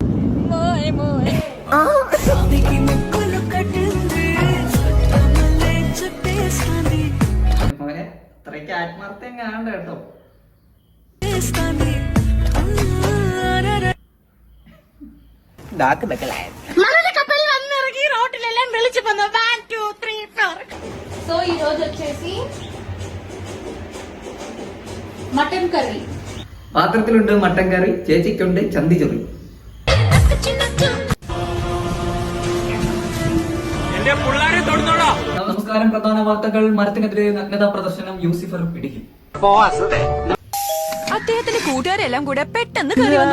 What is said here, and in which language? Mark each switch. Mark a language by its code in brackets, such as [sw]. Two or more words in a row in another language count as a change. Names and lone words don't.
[ml] മോനെ അത്രയ്ക്ക് ആത്മാർത്ഥം കാണണ്ട കേട്ടോ. [te] సో ఈ రోజు వచ్చేసి [en] mutton curry. [ml] പാത്രത്തിലുണ്ട് [en] mutton curry, [ml] ചേച്ചിക്കുണ്ട് ചന്തിച്ചൊറി. നമസ്കാരം. പ്രധാന വാർത്തകൾ. മരത്തിനെതിരെ നഗ്നതാ പ്രദർശനം, യൂസിഫർ പിടിക്കും. അദ്ദേഹത്തിന്റെ കൂട്ടുകാരെല്ലാം കൂടെ പെട്ടെന്ന് കയറി വന്നു.